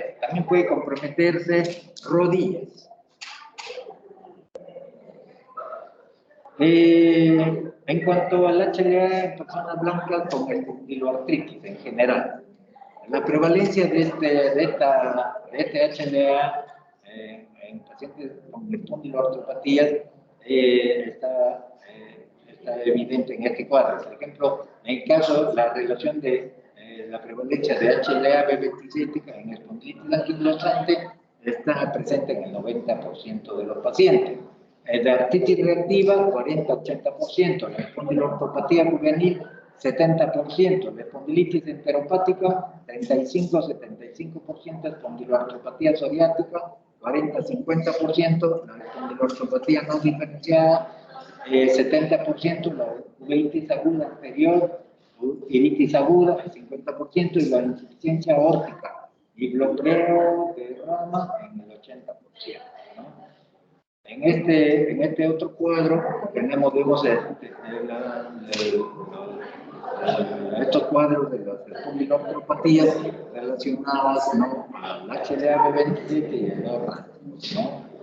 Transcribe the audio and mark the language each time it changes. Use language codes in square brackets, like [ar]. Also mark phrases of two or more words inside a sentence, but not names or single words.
[es] También puede comprometerse rodillas. En cuanto al HLA en personas blancas con espondiloartritis en general, la prevalencia de este HLA en pacientes con espondiloartropatías está evidente en este cuadro. Por ejemplo, en el caso, la relación de la prevalencia de HLA-B27 en espondilitis anquilosante está presente en el 90% de los pacientes. La artritis reactiva, 40-80%, la espondilortopatía juvenil, 70%, la espondilitis enteropática, 35-75%, espondiloartropatía psoriática, 40-50%, la espondilortopatía no diferenciada, 70%, la uveitis aguda anterior, iritis aguda, 50%, y la insuficiencia aórtica y bloqueo de rama en el 80%. ¿no? En este otro cuadro tenemos, digamos, estos cuadros de las espondilortropatías relacionadas, ¿no?, al HLA-B27 y al ORRA, ¿no?